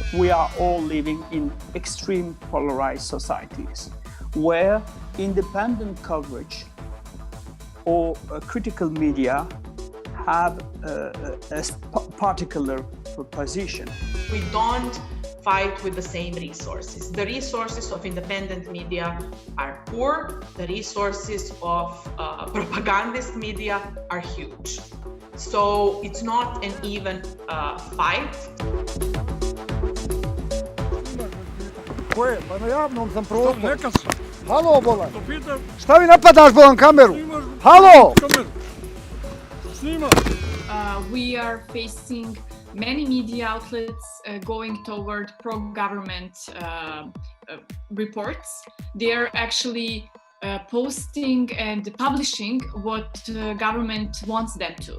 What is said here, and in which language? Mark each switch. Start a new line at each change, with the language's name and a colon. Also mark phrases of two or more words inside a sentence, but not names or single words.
English: We are all living in extreme polarized societies where independent coverage or critical media have a particular position. We don't fight with the same resources. The resources of independent media are poor. The resources of propagandist media are huge. So it's not an even fight.
Bosnian: Koje? Pa na javnom sam prostoru. Halo, bolan. Šta vi napadaš, bolan, kameru? Halo!
English: We are facing many media outlets going toward pro-government reports. They are actually posting and publishing what the government wants them to.